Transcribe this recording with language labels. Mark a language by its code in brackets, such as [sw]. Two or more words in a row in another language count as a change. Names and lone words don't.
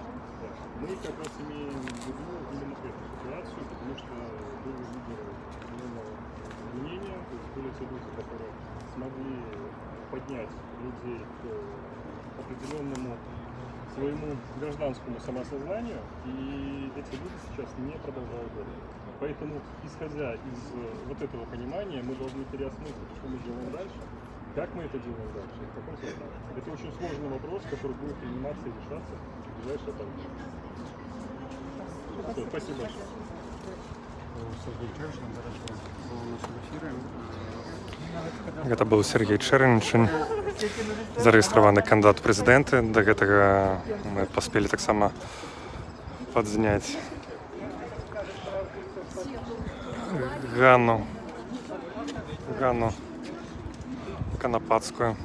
[ru] Мы как раз имеем в виду именно эту ситуацию, потому что были лидеры определенного мнения, то есть были те люди, которые смогли поднять людей к определенному своему гражданскому самосознанию, и эти люди сейчас не продолжают это. Поэтому, исходя из вот этого понимания, мы должны переосмыслить, что мы делаем дальше, как мы это делаем дальше, в каком составе. Это очень сложный вопрос, который будет приниматься и решаться в ближайшее время. Спасибо большое. [be] Гэта быў Сергей Чэрнічын, зарэгістраваны кандыдат у прэзідэнты. Да гэтага мы паспелі таксама падзняць Ганну Канапацкую.